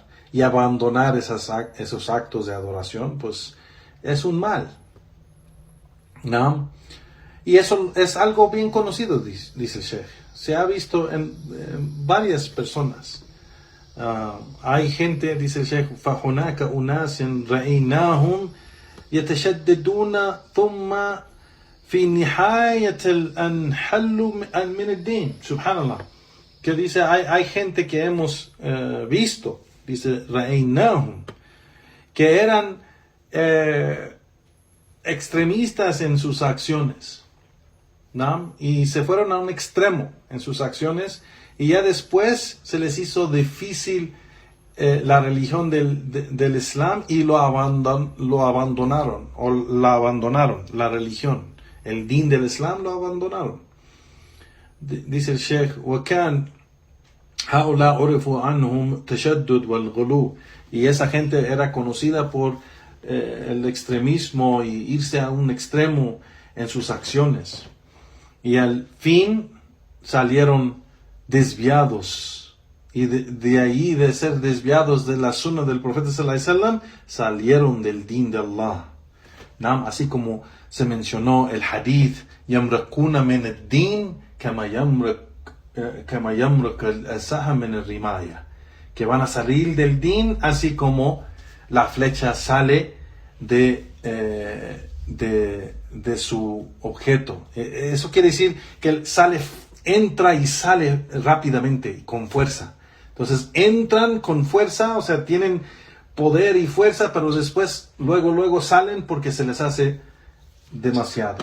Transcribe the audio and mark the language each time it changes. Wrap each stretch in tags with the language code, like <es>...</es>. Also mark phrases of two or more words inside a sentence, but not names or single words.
<es>Y abandonar esos actos de adoración, pues es un mal. ¿No? Y eso es algo bien conocido, dice el Sheikh. Se ha visto en varias personas. Hay gente, dice el Sheikh,</es> <ar>فَهُنَاكَ أُنَاسٍ رَأَيْنَاهُمْ يَتَشَدِّدُونَ ثُمَّ في نهاية الانحل من الدين. Subhanallah.</ar> <es>Que dice, hay gente que hemos visto, dice, رأيناهم, que eran extremistas en sus acciones, ¿no? Y se fueron a un extremo en sus acciones y ya después se les hizo difícil la religión del Islam y lo abandonaron, o la abandonaron, la religión. El din del Islam lo abandonaron. Dice el Sheikh,</es> <ar>وَكَانْ هَؤُلَاء عُرِفُوا عَنْهُمْ تَشَدُّدْ وَالْغُلُوُ.</ar> <es>Y esa gente era conocida por el extremismo y irse a un extremo en sus acciones. Y al fin salieron desviados. Y de ahí, de ser desviados de la sunna del profeta</es> <ar>صلى الله عليه وسلم,</ar> <es>salieron del din de Allah. ¿No? Así como se mencionó el hadith,</es> <ar>يَمْرَقُونَ مِنَ الدِّينِ كَمَا يَمْرَقَ الْأَسَهَ مِنَ الرِّمَايَةِ.</ar> <es>Que van a salir del din así como la flecha sale de su objeto. Eso quiere decir que entra y sale rápidamente, con fuerza. Entonces entran con fuerza, o sea, tienen poder y fuerza, pero después luego salen porque se les hace demasiado.</es>